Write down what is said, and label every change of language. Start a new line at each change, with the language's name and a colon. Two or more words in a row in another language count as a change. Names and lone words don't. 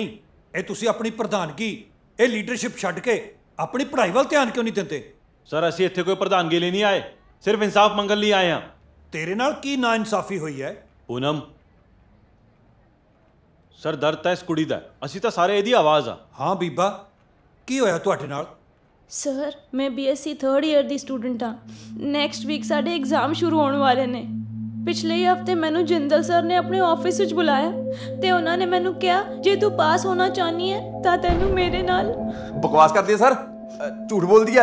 Punjabi: ਇਹ ਤੁਸੀਂ ਆਪਣੀ ਪ੍ਰਧਾਨਗੀ, ਇਹ ਲੀਡਰਸ਼ਿਪ ਛੱਡ ਕੇ ਆਪਣੀ ਪੜ੍ਹਾਈ ਵੱਲ ਧਿਆਨ ਕਿਉਂ ਨਹੀਂ ਦਿੰਦੇ? ਸਰ ਅਸੀਂ ਇੱਥੇ ਕੋਈ ਪ੍ਰਧਾਨਗੀ ਲਈ ਨਹੀਂ ਆਏ, ਸਿਰਫ਼ ਇਨਸਾਫ਼ ਮੰਗਣ ਲਈ ਆਏ ਹਾਂ। ਤੇਰੇ ਨਾਲ ਕੀ ਨਾਇਨਸਾਫ਼ੀ ਹੋਈ ਹੈ? ਪੂਨਮ ਸਰ ਦਰਦ ਤਾਂ ਇਸ ਕੁੜੀ ਦਾ, ਅਸੀਂ ਤਾਂ ਸਾਰੇ ਇਹਦੀ ਆਵਾਜ਼ ਆ। ਹਾਂ ਬੀਬਾ, ਕੀ ਹੋਇਆ ਤੁਹਾਡੇ ਨਾਲ? ਸਰ ਮੈਂ BSc 3rd ਈਅਰ ਦੀ ਸਟੂਡੈਂਟ ਹਾਂ।
English: next week
Punjabi: ਸਾਡੇ ਐਗਜ਼ਾਮ ਸ਼ੁਰੂ ਹੋਣ ਵਾਲੇ ਨੇ। ਪਿਛਲੇ ਹਫਤੇ ਮੈਨੂੰ ਜਿੰਦਲ ਸਰ ਨੇ ਆਪਣੇ ਆਫਿਸ ਵਿੱਚ ਬੁਲਾਇਆ ਤੇ ਉਹਨਾਂ ਨੇ ਮੈਨੂੰ ਕਿਹਾ ਜੇ ਤੂੰ ਪਾਸ ਹੋਣਾ ਚਾਹਨੀ ਹੈ ਤਾਂ ਤੈਨੂੰ ਮੇਰੇ ਨਾਲ। ਬਕਵਾਸ ਕਰਦੀ ਹੈ ਸਰ, ਝੂਠ ਬੋਲਦੀ ਹੈ।